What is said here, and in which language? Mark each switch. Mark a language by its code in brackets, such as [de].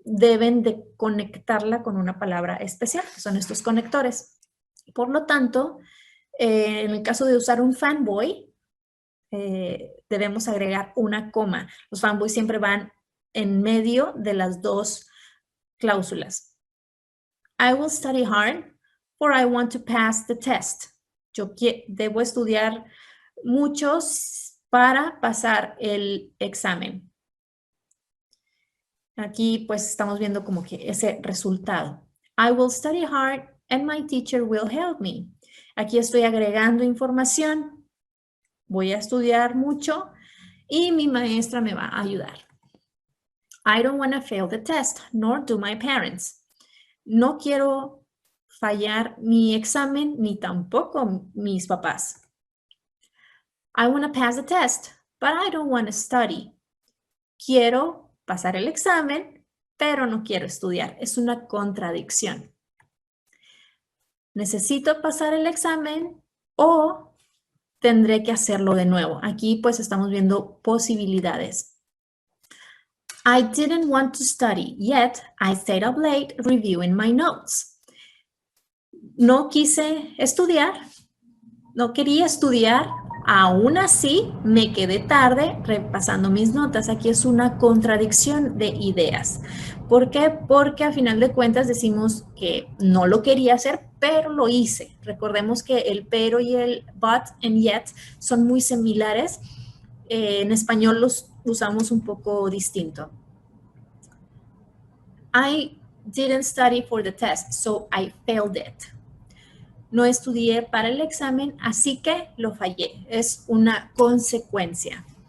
[es] deben de conectarla con una palabra especial, que son estos conectores. Por lo tanto, en el caso de usar un fanboy, debemos agregar una coma. Los fanboys siempre van en medio de las dos cláusulas. [en] I will study hard, for I want to pass the test. [es] Yo debo estudiar mucho para pasar el examen. Aquí pues estamos viendo como que ese resultado. [en] I will study hard and my teacher will help me. [es] Aquí estoy agregando información. Voy a estudiar mucho y mi maestra me va a ayudar. [en] I don't want to fail the test, nor do my parents. [es] No quiero fallar mi examen, ni tampoco mis papás. [en] I want to pass the test, but I don't want to study. [es] Quiero pasar el examen, pero no quiero estudiar. Es una contradicción. Necesito pasar el examen o tendré que hacerlo de nuevo. Aquí pues estamos viendo posibilidades. [en] I didn't want to study, yet I stayed up late reviewing my notes. [es] No quise estudiar, no quería estudiar, aún así me quedé tarde repasando mis notas. Aquí es una contradicción de ideas. ¿Por qué? Porque a final de cuentas decimos que no lo quería hacer, pero lo hice. Recordemos que el pero y el but and yet son muy similares. En español los usamos un poco distinto. [en] I didn't study for the test, so I failed it. [es] No estudié para el examen, así que lo fallé. Es una consecuencia.